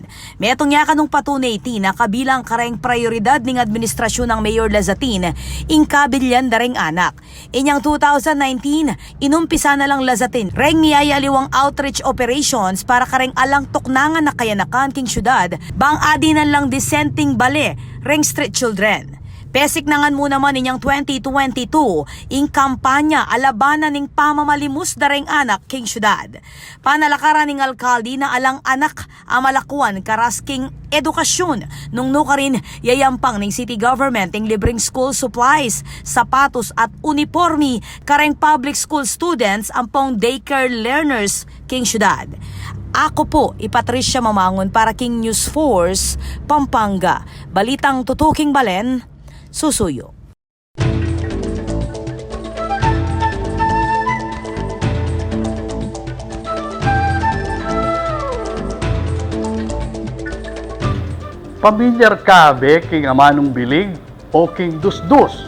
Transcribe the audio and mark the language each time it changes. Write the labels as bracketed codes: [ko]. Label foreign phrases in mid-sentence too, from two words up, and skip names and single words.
[pam] Metong yaka nung patunay na kabilang kareng prioridad ning administrasyon ng Mayor Lazatin, ingkabilyan da ring anak. Inyang 2019, inumpisa na lang Lazatin, reng niyayaliwang [en] outreach operations [pam] para kareng alang tuknangan na kayanakan king syudad, bang adinan lang dissenting bale, reng [en] street children. [pam] Pesik nangan mo naman inyang 2022, ing kampanya alabanan ning pamamalimus dareng anak king syudad. Panalakaran ning alkalde na alang anak amalakuan karas king edukasyon nung nukarin yayampang ning [en] city government [pam] ing libreng [en] school supplies, [pam] sapatos at uniforme kareng [en] public school students [pam] ampong [en] daycare learners [pam] king syudad. Ako po, Patricia Mamangon para King News Force, Pampanga. Balitang tutuking balen, susuyo. Pamilyar ka be king amanong bilig o king dusdus?